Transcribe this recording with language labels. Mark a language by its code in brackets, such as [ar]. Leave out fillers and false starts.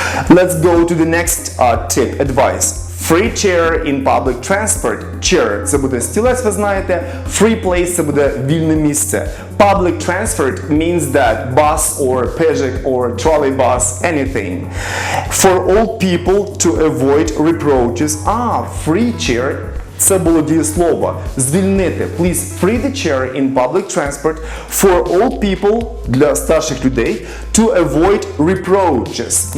[en] Let's go to the next tip, advice. Free chair in public transport. [uk] Chair – це буде стілець, ви знаєте. [en] Free place [uk] – це буде вільне місце. [en] Public transport means that bus or pejik or trolleybus, anything. For all people to avoid reproaches. [uk] Free chair – це було дієслово. Звільнити. [en] Please free the chair in public transport for all people, [uk] для старших людей, [en] to avoid reproaches.